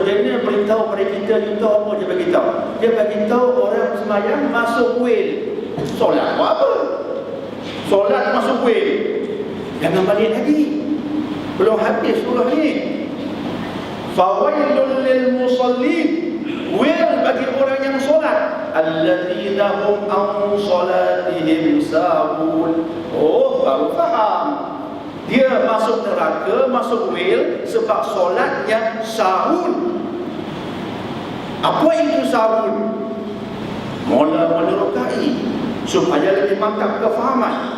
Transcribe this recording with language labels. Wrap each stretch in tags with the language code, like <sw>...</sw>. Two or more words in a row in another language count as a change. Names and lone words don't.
<ms>Daniel beritahu pada kita, you tahu apa dia beritahu? Dia beritahu orang semayang masuk wel. Solat buat apa? Solat masuk wel. Jangan balik lagi. Belum habis surah ni.</ms> <ar>Fawailul lil musallin.</ar> <ms>Wel bagi orang yang solat.</ms> <ar>Alladzina hum an salatihim sahun.</ar> <ms>Oh, baru faham. Dia masuk neraka, masuk wel sebab solatnya sahun. Apa itu sahun? Mula menerokai supaya lebih mantap kefahaman.</ms>